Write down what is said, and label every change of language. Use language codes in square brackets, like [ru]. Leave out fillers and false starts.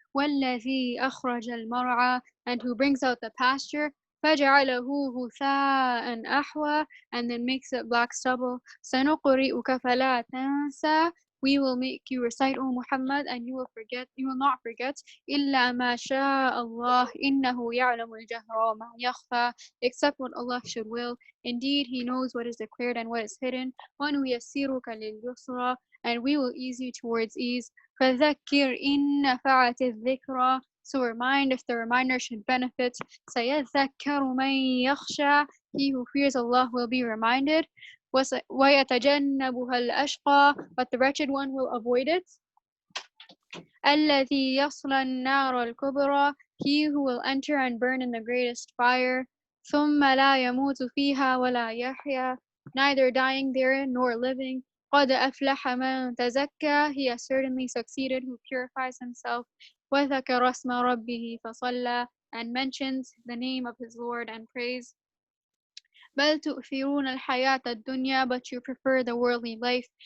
[ar] والذي أخرج المرعى, [en] and who brings out the pasture. [ar] فجعله غثاء أحوى, [en] and then makes it black stubble. [ar] سنقرئك فلا تنسى, [en] we will make you recite, O Muhammad, and you will not forget. [ar] إلا ما شاء الله إنه يعلم الجهر وما يخفى, [en] except what Allah should will. Indeed, He knows what is declared and what is hidden. [ar] وَنُيَسِّرُكَ لِلْيُسْرَى, [en] and we will ease you towards ease. [ar] فَذَكِّرْ إِن نَفَعَتِ الذِّكْرَى, [en] so remind if the reminder should benefit. [ar] سَيَذَّكَّرُ مَن يَخْشَى, [en] he who fears Allah will be reminded. [ar] وَيَتَجَنَّبُهَا الْأَشْقَى, [en] but the wretched one will avoid it. [ar] الَّذِي يَصْلَى النَّارَ الْكُبْرَى, [en] he who will enter and burn in the greatest fire. [ar] ثُمَّ لَا يَمُوتُ فِيهَا وَلَا يَحْيَى, [en] neither dying therein nor living. [ar] قَدْ أَفْلَحَ مَن تَزَكَّى, [en] he has certainly succeeded who purifies himself. [ar] وَذَكَرَ اسْمَ رَبِّهِ فَصَلَّى, [en] and mentions the name of his Lord and prays. [ar] بل تؤثرون الحياة الدنيا, [en] but you prefer the worldly life.